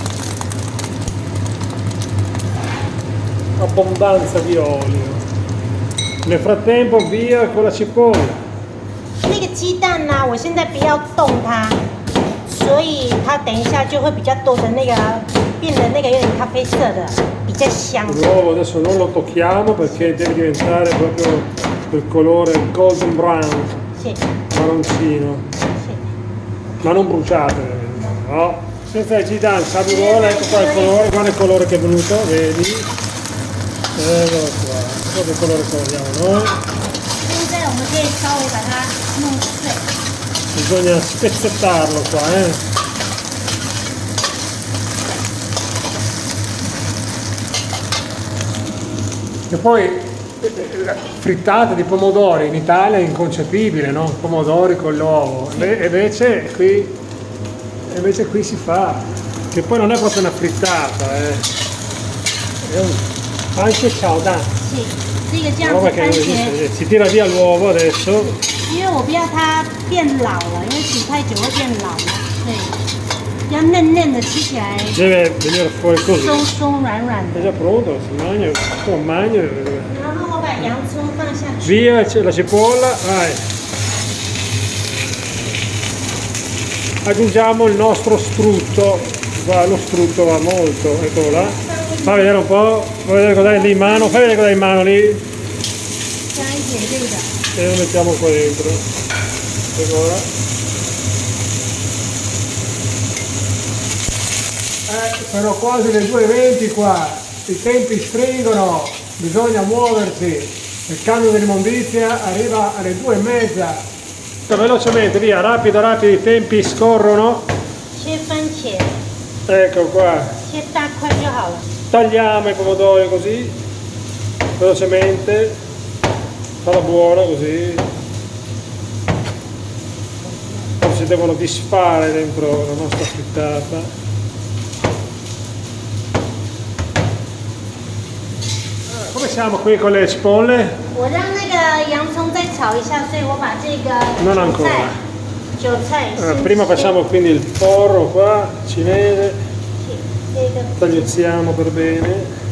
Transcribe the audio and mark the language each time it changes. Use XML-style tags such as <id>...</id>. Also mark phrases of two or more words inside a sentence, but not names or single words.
<it>Abbondanza di olio. Nel frattempo via con la cipolla.</it> <zh>那个鸡蛋呢、我现在不要动它，所以它等一下就会比较多的那个变得那个有点咖啡色的，比较香。</zh> <it>L'uovo adesso non lo tocchiamo perché deve diventare proprio del colore</it> <en>golden brown,</en> <zh>是</zh> <it>marroncino,</it> <zh>是。</zh> <it>ma non bruciate, no? Senza il gidan, saburola, ecco qua il colore, guarda il colore che è venuto, vedi? Eccolo qua, questo è il colore che vogliamo noi.</it> <zh>现在我们可以稍微把它弄碎。</zh> <it>Bisogna spezzettarlo qua, E poi la frittata di pomodori in Italia è inconcepibile, no? Pomodori con l'uovo. E invece qui si fa, che poi non è proprio una frittata, È un anche ciao dan.</it> <zh>是，这个这样</zh> <it>Roba</it> <zh>子</zh> <it>che</it> <zh>番</zh> <it>non</it> <zh>茄，</zh> <it>esiste. Si tira via l'uovo adesso.</it> <zh>因为我不要它变老了，因为煮太久会变老嘛，对，要嫩嫩的，吃起来</zh> <it>Deve venire fuori così.</it> <zh>松松软软</zh> <it>È</it> <zh>的。</zh> <it>già pronto, si mangia, un magno.</it> <zh>然后我把洋葱放下去，</zh> <it>Via c'è la cipolla, vai. Aggiungiamo il nostro strutto, lo strutto va molto, eccolo là. Fa vedere un po', fa vedere cosa hai lì in mano, fai vedere cosa hai in mano lì</it> <zh>加一点这个。</zh> <it>e lo mettiamo qua dentro. Eccolo là. Però quasi le 2:20 qua, i tempi stringono, bisogna muoversi, il cambio dell'immondizia arriva alle 2:30. Velocemente, via, rapido, rapido, i tempi scorrono.</it> <zh>切番茄，</zh> <it>Ecco qua,</it> <zh>切大块就好了。</zh> <it>tagliamo i pomodori così, velocemente, falla buona così. Poi si devono disfare dentro la nostra frittata. Come siamo qui con le cipolle?</it> <zh>我让那个洋葱再炒一下，所以我把这个</zh> <it>Non</it> <zh>韭</zh> <it>ancora.</it> <zh>菜，韭菜先</zh> <it>Prima</it> <zh>切</zh> <it>facciamo quindi il porro qua, cinese,</it> <zh>这个</zh> <it>tagliuzziamo per bene.</it>